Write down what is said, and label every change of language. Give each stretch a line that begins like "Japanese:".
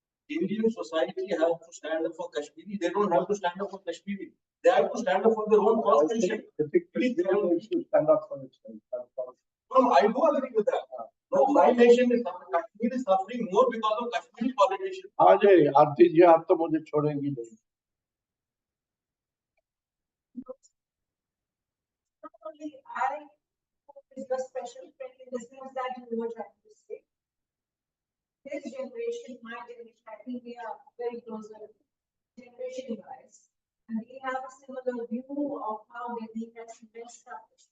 English: Indian society has to stand up for Kashmiri. They don't have to stand up for Kashmiri. They have to stand up for their own constitution. Stand up for itself. No, I do agree with that. No, my nation is suffering. Kashmir is suffering more because of Kashmiri politicians.
Hindi: आज आरती जी आप तो मुझे छोड़ेंगी नहीं.
English: Not only I is a special friend in the sense that you were trying to say. His generation, my generation, I think we are very close generation wise. And we have a similar view of how Delhi has messed up.